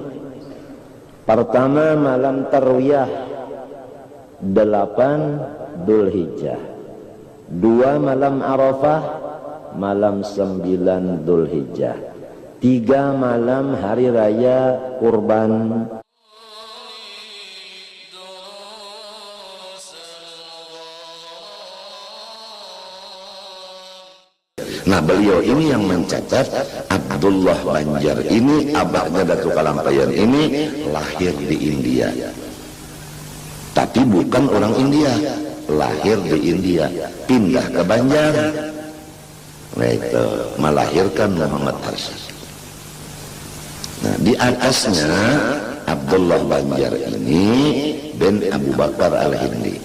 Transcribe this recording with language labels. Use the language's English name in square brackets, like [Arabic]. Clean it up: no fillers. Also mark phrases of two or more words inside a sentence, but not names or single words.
[Indonesian] Pertama malam tarwiyah 8 Dzulhijjah, 2 malam Arafah malam 9 Dzulhijjah, 3 malam hari raya kurban. Nah beliau ini yang mencatat, Abdullah Banjar ini, abahnya Datuk Kalampayan ini lahir di India, tapi bukan orang India, lahir di India, pindah ke Banjar, nah itu melahirkan Muhammad Arsyad. Nah di atasnya Abdullah Banjar ini bin Abu Bakar Al-Hindi.